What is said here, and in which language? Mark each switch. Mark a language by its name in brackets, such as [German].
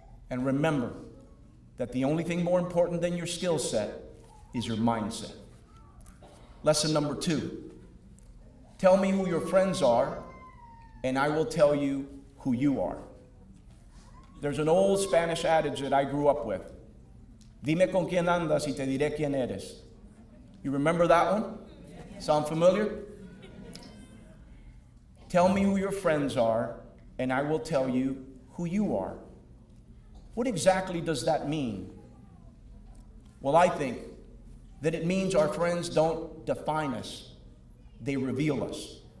[English] And remember that the only thing more important than your skill set is your mindset. Lesson number 2. Tell me who your friends are, and I will tell you who you are. There's an old Spanish adage that I grew up with. [Spanish] Dime con quién andas y te diré quién eres. [English] You remember that one? Sound familiar? Tell me who your friends are, and I will tell you who you are. What exactly does that mean? Well, I think that it means our friends don't define us, they reveal us.